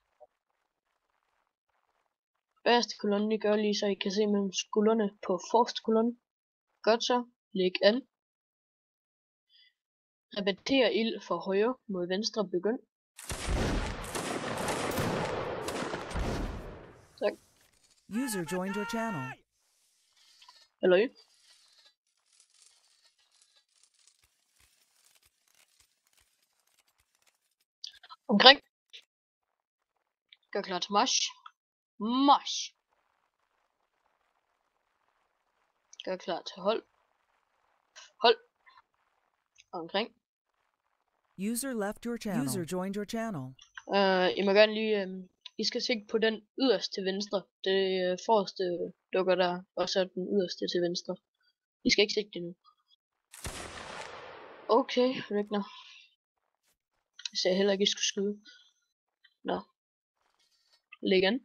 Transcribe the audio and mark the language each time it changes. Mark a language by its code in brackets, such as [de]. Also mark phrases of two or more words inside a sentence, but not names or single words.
[da] Bagerste kolonne, I gør lige så I kan se mellem skuldrene på forreste kolonne. Godt så. Læg an. Repeter ild fra højre mod venstre. Begynd. Tak. [en] User joined your channel. [da] Hallo. Omkring. Gør klar til march. March. Gør klar til hold. Hold. Omkring. [en] User left your channel. User joined your channel. [da] I må gerne lige, I skal sigte på den yderste til venstre. Det forreste dukker der, og så den yderste til venstre. I skal ikke sigte det nu. Okay, Ragnar. Jeg sagde heller ikke, I skulle skyde. Nå. Læg an.